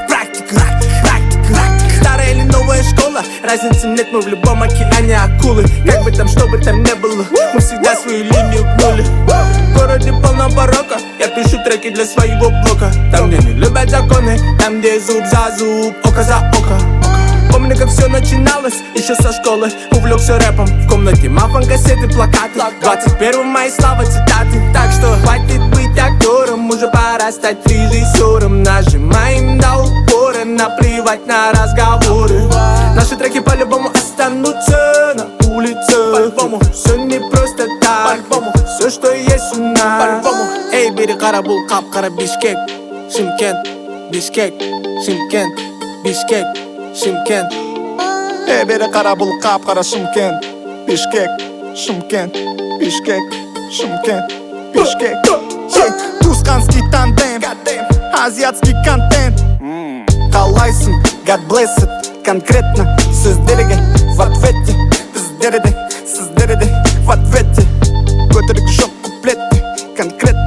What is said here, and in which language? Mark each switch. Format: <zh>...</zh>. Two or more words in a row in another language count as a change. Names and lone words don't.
<ru>практика Старая или новая школа, разницы нет, мы в любом океане акулы Как бы там, что бы там не было, мы всегда свою линию гнули В городе полно порока, я пишу треки для своего блока Там, где не любят законы, там, где зуб за зуб, око за око Помню, как все начиналось, еще со школы Увлекся рэпом, в комнате мафон, кассеты, плакаты 21 мая слава цитаты Так что хватит быть актуальным стать режиссером. Нажимаем на упоры, наплевать на разговоры. Наши треки по-любому останутся на улице. По-любому, все не просто так. По-любому, все, что есть у нас. По-любому.</ru> <kk>Эй, бери қара, бұл қап-қара Бишкек, Шымкент, Бишкек, Шымкент, Бишкек, Шымкент. Эй, бері қара, бұл қап-қара Шымкент, Бишкек, Шымкент, Бишкек, Шымкент, Бишкек.</kk> <ru>Тусканский тандем, азиатский контент.</ru> <kk>Қалайсың,</kk> <en>God bless it,</en> <ru>конкретно сөздерге в ответе.</ru> <kk>Біздерде, сіздерде</kk> <ru>в ответе.</ru> <kk>Көтерік жоқ куплетте, конкретно.</kk>